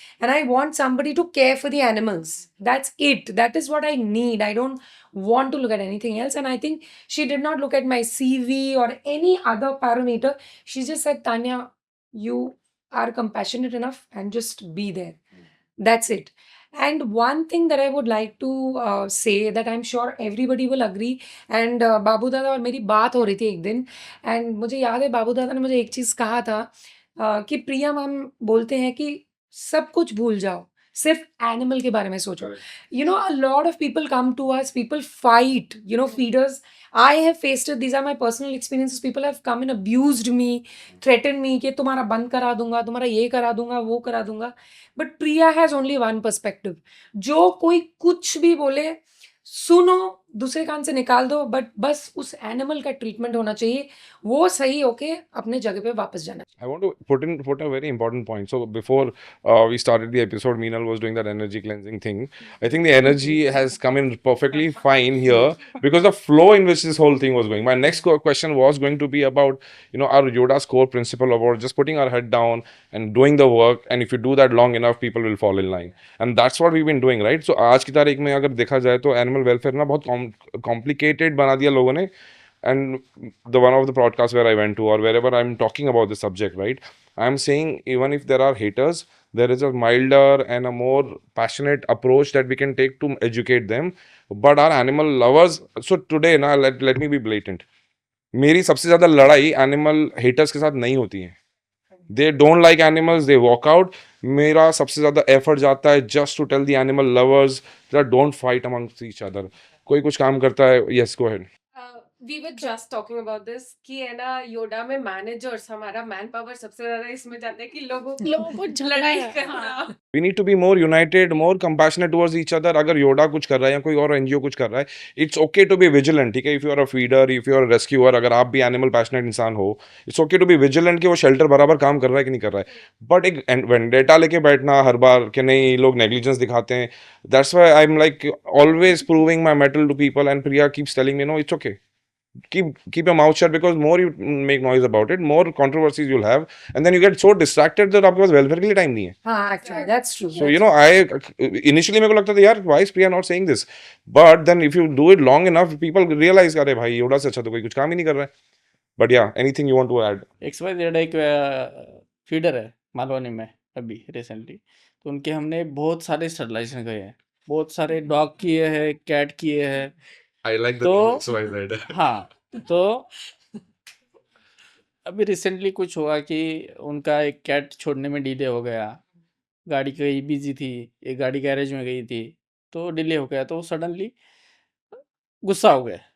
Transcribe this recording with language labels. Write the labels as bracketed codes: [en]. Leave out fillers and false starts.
[en] And I want somebody to care for the animals. That's it. That is what I need. I don't want to look at anything else. And I think she did not look at my CV or any other parameter. She just said, Tanya, you are compassionate enough and just be there. That's it. And one thing that I would like to say that I'm sure everybody will agree, [hi] and बाबू दादा और मेरी बात हो रही थी एक दिन, and मुझे याद है बाबू दादा ने मुझे एक चीज़ कहा था, कि प्रिया मैम बोलते हैं कि सब कुछ भूल जाओ, सिर्फ एनिमल के बारे में सोचो. [en] A lot of people come to us, people fight, feeders. I have faced it. These are my personal experiences. People have come and abused me, threatened me [hi] कि तुम्हारा बंद करा दूंगा, तुम्हारा ये करा दूंगा, वो करा दूंगा. [en] But Priya has only one perspective. [hi] जो कोई कुछ भी बोले, सुनो, दूसरे कान से निकाल दो, बट बस उस एनिमल का ट्रीटमेंट होना चाहिए, वो सही होके अपने जगह पे वापस जाना. [en] I want to put a very important point. So before we started the episode, Meenal was doing that energy cleansing thing. I think the energy has come in perfectly fine here because the flow in which this whole thing was going. My next question was going to be about our Yoda's core principle about just putting our head down and doing the work. And if you do that long enough, people will fall in line. And that's what we've been doing, right? [hi] So आज की तारीख में अगर देखा जाए तो animal welfare ना बहुत complicated बना दिया लोगों ने. [en] And the one of the podcasts where I went to or wherever I'm talking about the subject, right, I'm saying even if there are haters, there is a milder and a more passionate approach that we can take to educate them. But our animal lovers, so today now let me be blatant, [hi] मेरी सबसे ज्यादा लड़ाई animal haters के साथ नहीं होती है. [en] They don't like animals, they walk out. [hi] मेरा सबसे ज्यादा एफर्ट जाता है [en] Just to tell the animal lovers that don't fight amongst each other. [hi] कोई कुछ काम करता है, [en] Yes go ahead. We were just talking about this [hi] कि है ना योडा में मैनेजर्स हमारा मैन पावर सबसे ज्यादा इसमें जाता है कि लोगों लोगों को लड़ाई झगड़ा करना. [en] We need to be more united, more compassionate towards each other. [hi] अगर योडा कुछ कर रहा है या कोई और एनजीओ कुछ कर रहा है, [en] it's okay to be vigilant. [hi] ठीक है, [en] if you are a feeder, if you are a rescuer, [hi] अगर आप भी एनिमल पैशनेट इंसान हो, [en] it's okay to be vigilant [hi] कि वो शेल्टर बराबर काम कर रहा है कि नहीं कर रहा है. बट एक वेंडेटा लेके बैठना हर बार कि नहीं ये लोग नेग्लिजेंस दिखाते हैं, [en] that's why I'm like always proving my mettle to people, and Priya keeps telling me no, it's okay. Keep your mouth shut, because more you make noise about it, more controversies you'll have, and then you get so distracted that [hi] आपके पास welfare के लिए time नहीं है. [en] हाँ, actually, that's true. So you know, I initially [hi] मेरे को लगता था यार [en] why is Priya not saying this, but then if you do it long enough, people realize [hi] अरे भाई योड़ा से अच्छा तो कोई कुछ काम ही नहीं कर रहा है. [en] But yeah, anything you want to add? [hi] XYZ एक फीडर है मालवनी में अभी रिसेंटली, तो उनके हमने बहुत सारे स्टरलाइजेशन गए हैं, बहुत सारे डॉग किए हैं, कैट किए हैं. [en] I like the name XYZ. [hi] हाँ, तो अभी रिसेंटली कुछ हुआ कि उनका एक कैट छोड़ने में डिले हो गया, गाड़ी कहीं बिजी थी, एक गाड़ी गैरेज में गई थी, तो डिले हो गया, तो सडनली गुस्सा हो गए.